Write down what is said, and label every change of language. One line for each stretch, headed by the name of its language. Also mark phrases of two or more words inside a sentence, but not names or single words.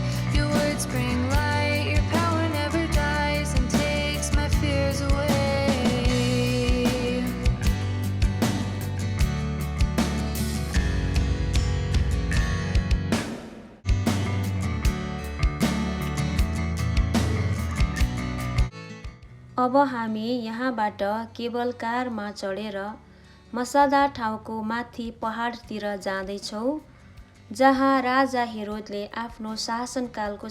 English: Your words bring light, your power never dies and takes my fears away.
Nepali: अब हामी यहाँबाट केबल कारमा चढेर मसदा ठाउँको माथि पहाडतिर जाँदैछौँ, जहाँ राजा हेरोदले आफ्नो शासनकालको